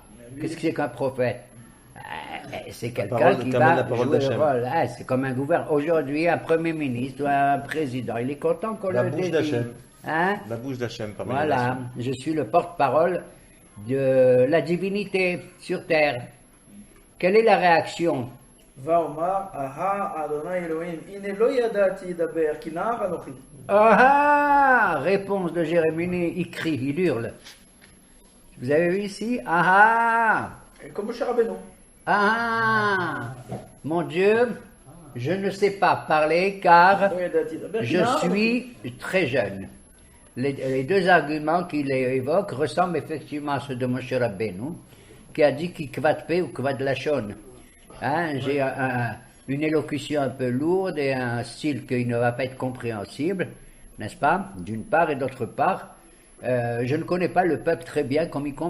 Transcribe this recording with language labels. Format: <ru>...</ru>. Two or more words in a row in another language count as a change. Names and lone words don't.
<fr>Qu'est-ce que c'est qu'un prophète? C'est quelqu'un qui va jouer le rôle. C'est comme un gouverneur. Aujourd'hui, un premier ministre ou un président, il est content qu'on le désigne. Hein? La bouche d'Hachem parmi les Voilà, nations. je suis le porte-parole de la divinité sur terre. Quelle est la réaction?</fr> <he>ואומר, אהה אדוני אלוהים, הנה לא ידעתי לדבר, כי נער אנוכי.</he> <fr>Ah, réponse de Jérémie, il crie, il hurle. Vous avez vu ici? comme Moshe Rabbeinu. Mon Dieu, je ne sais pas parler car</fr> <he>לא ידעתי לדבר, כי</he> <fr>je</fr> <he>נער אנוכי.</he> <fr>suis très jeune. Les deux arguments qu'il évoque ressemblent effectivement à ceux de Moshe Rabbeinu, qui a dit qu'il</fr> <he>כבד פה</he> <fr>ou</fr> <he>כבד לשון.</he> <fr>Hein, j'ai une élocution un peu lourde et un style qui ne va pas être compréhensible, n'est-ce pas, d'une part, et d'autre part, je ne connais pas le peuple très bien comme il convient.</fr>